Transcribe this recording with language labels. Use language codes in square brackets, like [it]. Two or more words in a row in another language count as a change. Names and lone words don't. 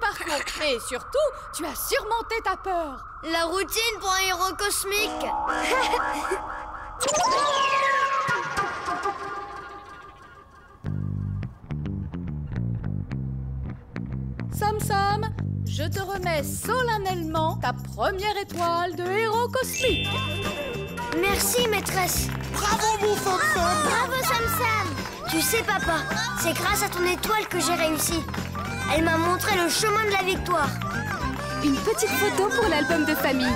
[fr] Mais surtout, tu as surmonté ta peur. La routine pour un héros cosmique. Sam Sam, je te remets solennellement ta première étoile de héros cosmique. Merci, maîtresse. Bravo, mon Sam Sam. Bravo, Sam Sam. Tu sais, papa, c'est grâce à ton étoile que j'ai réussi. Elle m'a montré le chemin de la victoire. Une petite photo pour l'album de famille.